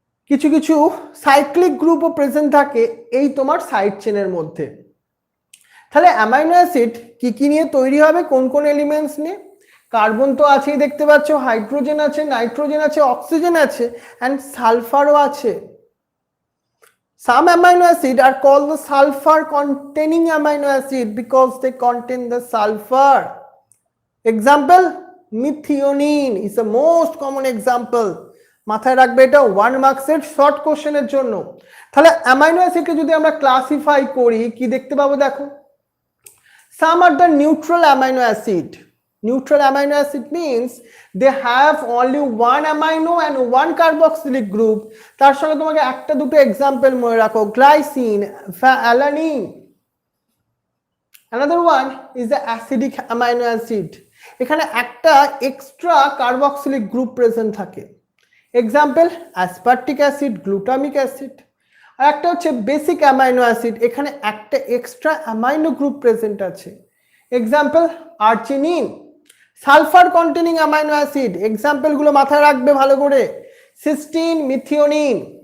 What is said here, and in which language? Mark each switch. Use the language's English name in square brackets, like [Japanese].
[Bangla] কিছু কিছু cyclic গ্রুপও present থাকে এই তোমার সাইড চেনের মধ্যে। তাহলে অ্যামাইনো অ্যাসিড কি কি নিয়ে তৈরি হবে, কোন কোন এলিমেন্টস নিয়ে? কার্বন তো আছেই দেখতে পাচ্ছ, হাইড্রোজেন আছে, নাইট্রোজেন আছে, অক্সিজেন আছে, অ্যান্ড সালফারও আছে। [English] Some amino acid are called the sulfur containing amino acid because they contain the sulfur. Example, methionine is the most common example. [Bangla] মাথায় রাখবে, এটা 1 মার্কসের শর্ট কোশ্চেনের জন্য। তাহলে অ্যামাইনো অ্যাসিডকে যদি আমরা ক্লাসিফাই করি কি দেখতে পাবো দেখো, [English] some are the neutral amino acid. Neutral amino acid means they have only one amino and one carboxylic group. [Bangla] তার সঙ্গে তোমাকে একটা দুটো এক্সাম্পল মনে রাখো, glycine, alanine. [English] Another one is the acidic amino acid. [Bangla] এখানে একটা এক্সট্রা কার্বক্সিলিক গ্রুপ প্রেজেন্ট থাকে। Example aspartic acid, glutamic acid. আর একটা হচ্ছে বেসিক অ্যামাইনো অ্যাসিড, এখানে একটা এক্সট্রা অ্যামাইনো গ্রুপ প্রেজেন্ট আছে। Example arginine. Sulphur containing amino acid এক্সাম্পলগুলো মাথায় রাখবে ভালো করে, সিস্টিন, মিথিওনিন।